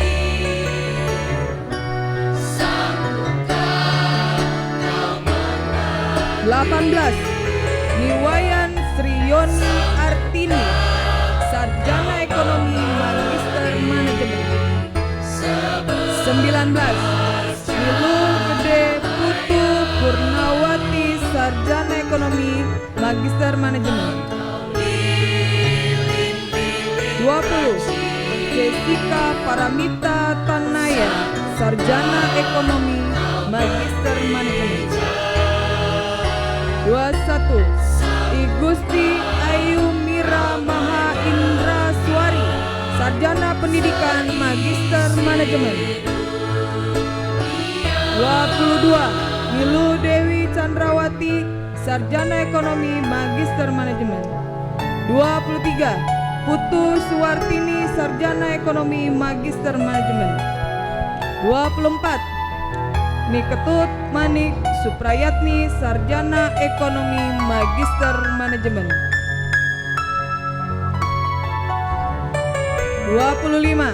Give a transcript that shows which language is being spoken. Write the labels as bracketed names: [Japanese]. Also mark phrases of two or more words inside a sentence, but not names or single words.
[Indonesian] 18. Niwayan Sriyoni Artini, sarjana ekonomi, magister manajemen. 19. Nilu Gede Putu Purnawati, sarjana ekonomi, magister manajemen. 20. Jessica Paramita Tanaya, sarjana ekonomi, magister manajemen. 21. Igusti Ayu Mira Maha Indra Suari, sarjana pendidikan, magister manajemen. 22. Nilu Dewi Chandrawati, sarjana ekonomi, magister manajemen. 23. Putu Suwartini, sarjana ekonomi, magister manajemen. 24. Niketut Manik Suprayatni, sarjana ekonomi, magister manajemen. 25.